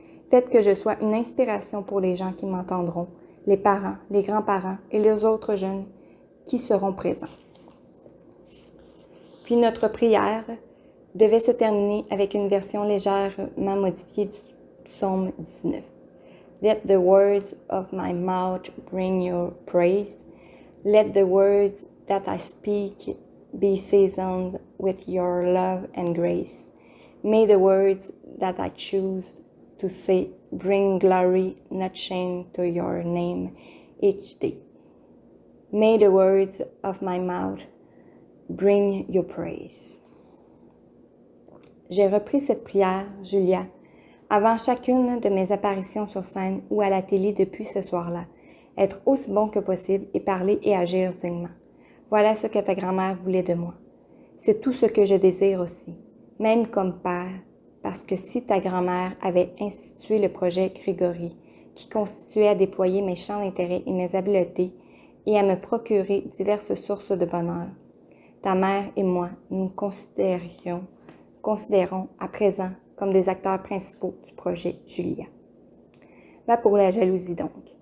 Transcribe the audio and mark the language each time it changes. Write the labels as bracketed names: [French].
[French] Faites que je sois une inspiration pour les gens qui m'entendront, les parents, les grands-parents et les autres jeunes qui seront présents. Puis notre prière devait se terminer avec une version légèrement modifiée du psaume 19. [English] Let the words of my mouth bring your praise. Let the words that I speak be seasoned with your love and grace. May the words that I choose to say bring glory, not shame, to your name each day. May the words of my mouth bring your praise. [French] J'ai repris cette prière, Julia, avant chacune de mes apparitions sur scène ou à la télé depuis ce soir-là, être aussi bon que possible et parler et agir dignement. Voilà ce que ta grand-mère voulait de moi. C'est tout ce que je désire aussi, même comme père, parce que si ta grand-mère avait institué le projet Grégory, qui constituait à déployer mes champs d'intérêt et mes habiletés et à me procurer diverses sources de bonheur, ta mère et moi nous considérons à présent comme des acteurs principaux du projet Julia. Va pour la jalousie donc.